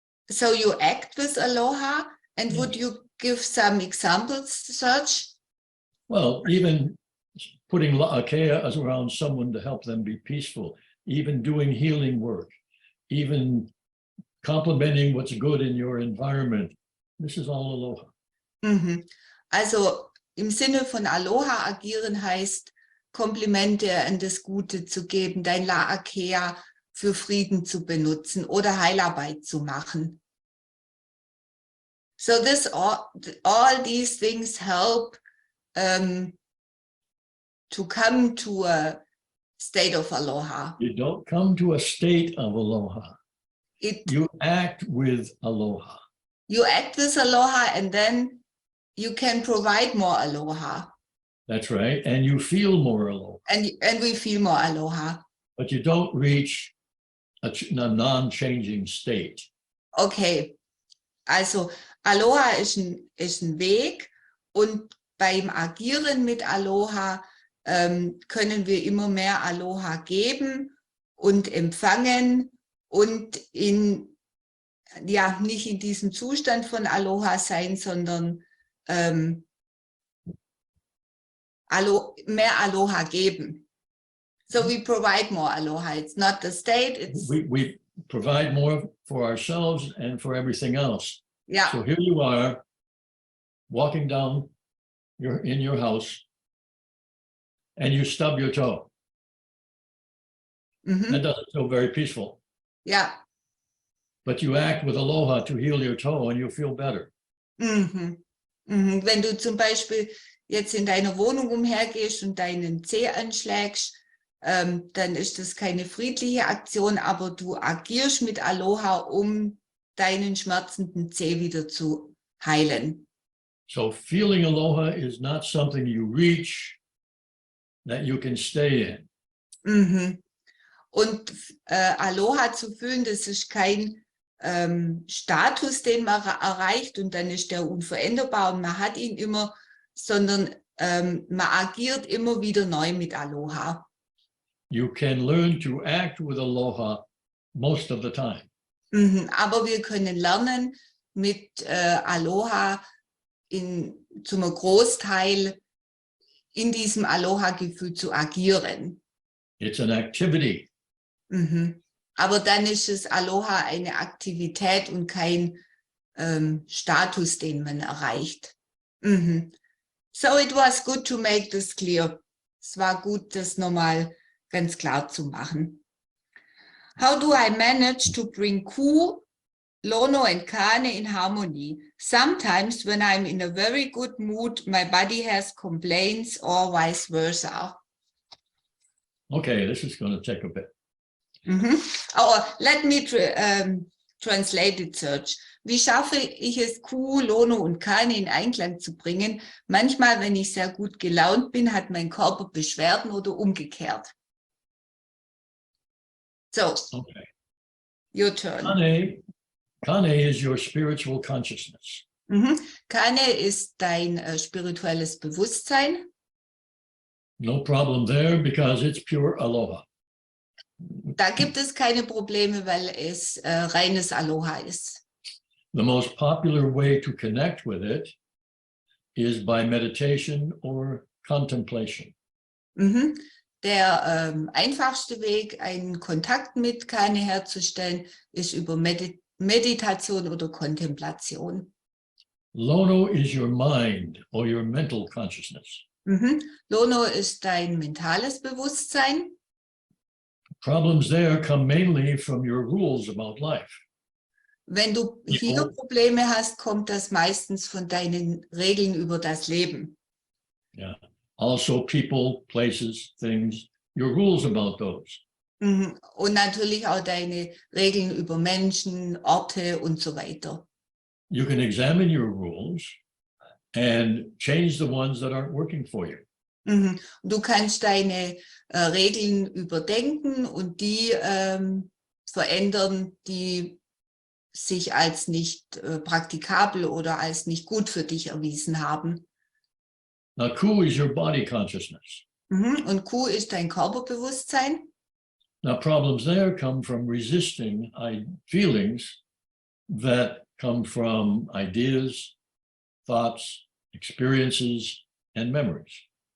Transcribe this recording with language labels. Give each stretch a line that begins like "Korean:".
English: So you act with Aloha, and would you give some examples, Serge? Well, even putting la'akea around someone to help them be peaceful, even doing healing work, even complimenting what's good in your environment. This is all Aloha.
German: Also im Sinne von Aloha agieren heißt, Komplimente an das Gute zu geben, dein La'akea für Frieden zu benutzen oder Heilarbeit zu machen.
English: So all these things help to come to a state of Aloha. You don't come to a state of Aloha. You act with Aloha. You act with Aloha, and then you can provide more Aloha. That's right. And you feel more Aloha. And we feel more Aloha. But you don't reach a non-changing state. Okay.
German: Also Aloha ist ein Weg und beim Agieren mit Aloha können wir immer mehr Aloha geben und empfangen und nicht in diesem Zustand von Aloha sein, sondern mehr Aloha geben.
English: So we provide more Aloha. It's not the state. It's we provide more for ourselves and for everything else. yeah. So here you are, walking down in your house, and you stub your toe. That doesn't feel very peaceful. Yeah. But you act with aloha to heal your toe, and you feel better.
German: Wenn du zum Beispiel jetzt in deiner Wohnung umhergehst und deinen Zeh anschlägst, dann ist das keine friedliche Aktion, aber du agierst mit Aloha, um deinen schmerzenden Zeh wieder zu heilen.
English: So feeling aloha is not something you reach, that you can stay in.
German: Und Aloha zu fühlen, das ist kein Status, den man erreicht und dann ist der unveränderbar und man hat ihn immer, sondern man agiert immer wieder neu mit Aloha.
English: You can learn to act with aloha most of the time.
German: Aber wir können lernen, mit Aloha zum Großteil in diesem Aloha-Gefühl zu agieren.
English: It's an activity.
German: Aber dann ist es Aloha eine Aktivität und kein Status, den man erreicht.
English: So it was good to make this clear.
German: Es war gut, das nochmal ganz klar zu machen.
English: How do I manage to bring Ku, Lono and Kane in harmony? Sometimes when I'm in a very good mood, my body has complaints or vice versa. Okay, this is going to take a bit. Oh, let me translate it, Serge.
German: Wie schaffe ich es, Ku, Lono und Kane in Einklang zu bringen? Manchmal, wenn ich sehr gut gelaunt bin, hat mein Körper Beschwerden oder umgekehrt.
English: So, Okay. your turn. Kane is your spiritual consciousness.
German: Kane ist dein spirituelles Bewusstsein.
English: No problem there because it's pure aloha.
German: Da gibt es keine Probleme, weil es reines Aloha ist.
English: The most popular way to connect with it is by meditation or contemplation.
German: Der einfachste Weg, einen Kontakt mit Kane herzustellen, ist über Meditation oder Kontemplation.
English: Lono is your mind or your mental consciousness.
German: Lono ist dein mentales Bewusstsein.
English: Problems there come mainly from your rules about life.
German: Wenn du hier Probleme hast, kommt das meistens von deinen Regeln über das Leben.
English: Yeah. Also people, places, things, your rules about those.
German: Und natürlich auch deine Regeln über Menschen, Orte und so weiter.
English: You can examine your rules and change the ones that aren't working for you.
German: Du kannst deine Regeln überdenken und die verändern, die sich als nicht praktikabel oder als nicht gut für dich erwiesen haben.
English: Now, Ku is your body consciousness.
German: Und Ku ist dein Körperbewusstsein.
English: Now, problems there come from resisting feelings that come from ideas, thoughts, experiences, and memories.